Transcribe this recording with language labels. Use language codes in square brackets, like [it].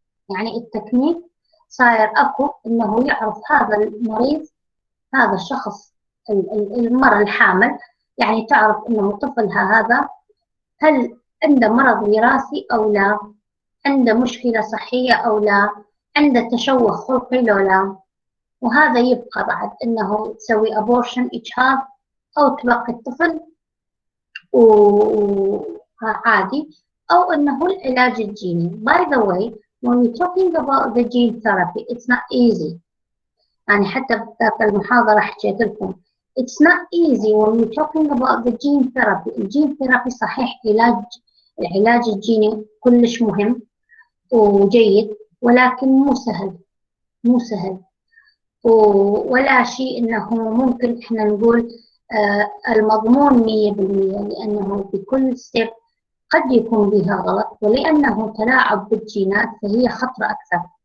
[ar] يعني التكنيك صاير أكو أنه يعرف هذا المريض، هذا الشخص المرأة الحامل، يعني تعرف أنه طفلها هذا هل عنده مرض وراثي أو لا، عنده مشكلة صحية أو لا، عنده تشوه خلقي لو لا. وهذا يبقى بعد أنه تسوي abortion إجهاض أو تبقي الطفل وعادي، أو أنه العلاج الجيني. [en] By the way, when we're talking about the gene therapy, it's not easy. [ar] يعني حتى في المحاضرة حكيت لكم [en] it's not easy when we're talking about the gene therapy. [ar] الجين ثيرابي صحيح العلاج الجيني كلش مهم وجيد، ولكن مو سهل ولا شيء انه ممكن احنا نقول المضمون 100%، لانه بكل ستيب قد يكون بها غلط، ولانه تلاعب بالجينات فهي خطر اكثر.